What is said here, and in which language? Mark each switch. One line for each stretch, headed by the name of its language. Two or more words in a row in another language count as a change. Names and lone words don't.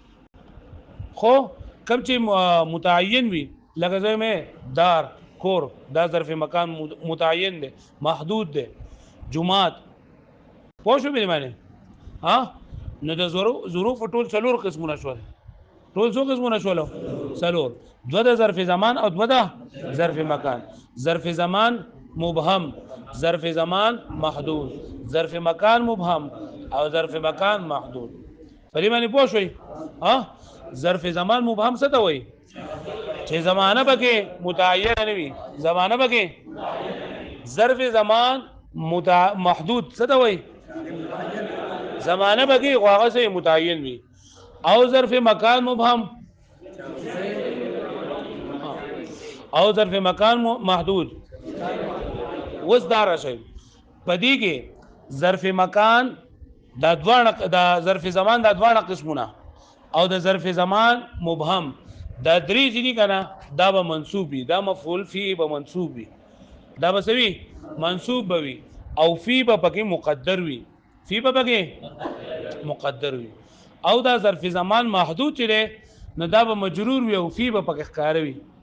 Pashto: خو کم چې متعین وي لکه ځای مې دار کور دا
Arabic: ظرف مکان متعین
Pashto: دی محدود دی. جمعات پوه شو به معنی ها نو د ظروف ټول څلور قسمونه شول ټول څو قسمونه شول څلور دوه د
Arabic: ظرف زمان
Pashto: او دوه د
Arabic: ظرف مکان. ظرف زمان مبهم ظرف زمان محدود ظرف مکان مبهم او ظرف مکان محدود.
Pashto: پرې باندې پوه شئ ها
Arabic: ظرف زمان مبهم
Pashto: څه ته وایي چې زمانه پکې متعین نه وي زمانه پکې
Arabic: ظرف زمان محدود
Pashto: څه ته وایي زمانه پکې هغه څه متعین وي او
Arabic: ظرف مکان مبهم
Pashto: او
Arabic: ظرف مکان محدود.
Pashto: وس دار شي پدې کې
Arabic: ظرف مکان
Pashto: دا دوه دا
Arabic: ظرف زمان
Pashto: دا دوه قسمونه او د
Arabic: ظرف زمان مبهم
Pashto: دا درې ځینی کنه دا به منصوب وي دا
Arabic: مفعول فيه
Pashto: به منصوب وي دا به سوي منصوب وي او فی به پکې مقدر وي فی به پکې مقدر وي او دا
Arabic: ظرف زمان محدود
Pashto: چره نو دا به مجرور وي او فی به پکې ښکار وي.